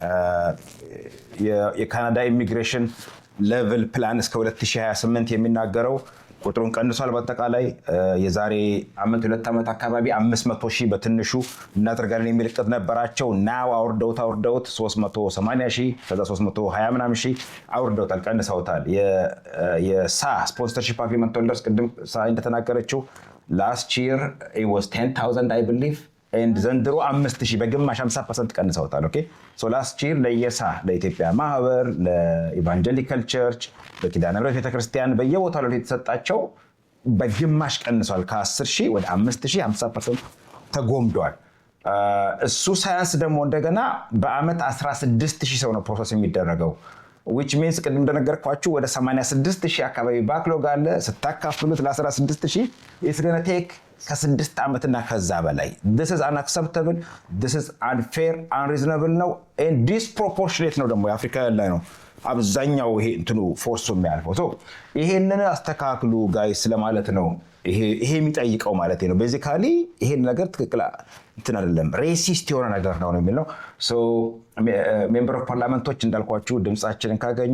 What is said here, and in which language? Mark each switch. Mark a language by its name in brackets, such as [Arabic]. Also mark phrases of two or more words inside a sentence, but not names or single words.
[Amharic] የካናዳ [English] immigration level plan [Amharic] እስከ 2028 የሚናገረው ቁጥሩን ቀንሷል። በአጠቃላይ የዛሬ 2 ዓመት አካባቢ 500,000 በትንሹ እናደርጋለን የሚል እቅድ ነበራቸው። ናው አውርደውት 380,000 ከዛ 320 ምናምን ሺህ አውርደውታል፣ ቀንሰውታል። የሳ [English] sponsorship agreement holders [Amharic] ቅድም ሳ እንደተናገረችው [English] last year it was 10,000 I believe and [Amharic] ዘንድሮ 5,000 በግማሽ 50% ቀንሰውታል። [English] okay so last year [Amharic] ለየሳ ለኢትዮጵያ ማህበር ለኢቫንጀሊካል ቸርች በኪዳነ ምሕረት ቤተክርስቲያን በየቦታው ላይ የተሰጣቸው በግማሽ ቀንሷል። ከ10,000 ወደ 5,000 50% ተጎምዷል። እሱ ሳያንስ ደግሞ እንደገና በአመት 16,000 ሰው ነው ፕሮሰስ የሚደረገው [English] which means [Amharic] ቅድም እንደነገርኳችሁ ወደ 86,000 አካባቢ ባክሎግ አለ። ስታካፍሉት ለ16,000 it's [English] going to take [Amharic] ከ6 ዓመትና ከዛ በላይ [English] this is unacceptable, this is unfair, unreasonable [Amharic] ነው [English] and disproportionate [Amharic] ነው። ደግሞ የአፍሪካ ላይ ነው አብዛኛው ይሄ እንትኑ ፎርሱ የሚያልፈው። ይሄንን አስተካክሉ ጋይስ ለማለት ነው። ይሄ የሚጠይቀው ማለት ነው። ቤዚካሊ ይሄን ነገር ትክክል እንትን አይደለም፣ ሬሲስት የሆነ ነገር ነው የሚለው። [English] member of parliaments [Amharic] እንዳልኳችሁ ድምጻችንን ካገኙ